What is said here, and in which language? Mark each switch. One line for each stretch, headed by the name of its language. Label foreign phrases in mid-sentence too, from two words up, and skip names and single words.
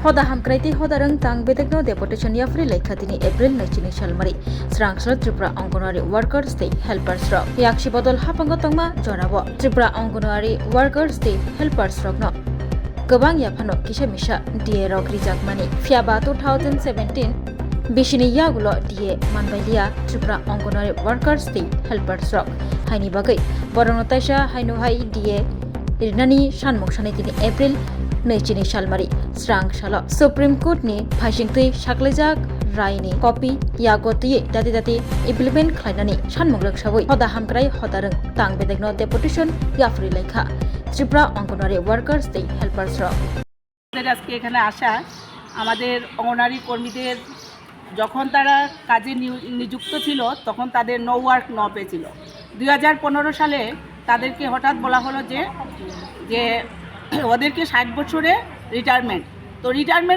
Kok Borok: Hoda hamkraiti hodarang tang bedekno deputation yafri laikhatini April 19 salmari srangsal Tripura
English: Anganwadi workers the helpers
Kok Borok: rok yakshi bodol hapangotongma jorabo Tripura
English: Anganwadi workers the helpers
Kok Borok: rok no gobang yaphano kisamisa DA rok rijakmani fiaba 2017 bishini yagulo DA manbailia Tripura
English: Anganwadi workers the helpers
Kok Borok: rok haini bagai boronotaisha hainu hai DA irnani sanmoksani tini April 19 salmari srang salo Supreme Court ni phaisingtui saklaijak raini copy yagoti dati implement khlainani sanmuglak sabui hoda hamkrai hodarang tang bedekno deputation yafri lekha Tripura
English: Anganwadi workers the helpers
Kok Borok: ro
Bangla: আজকে এখানে আসা আমাদের অঙ্গনওয়াড়ি কর্মীদের যখন তারা কাজে নিযুক্ত ছিল তখন তাদের
English: no work no pay
Bangla: ছিল 2015 সালে তাদেরকে হঠাৎ বলা হলো যে ওদেরকে 60 বছরে রিটায়ারমেন্ট তো রিটায়ারমেন্ট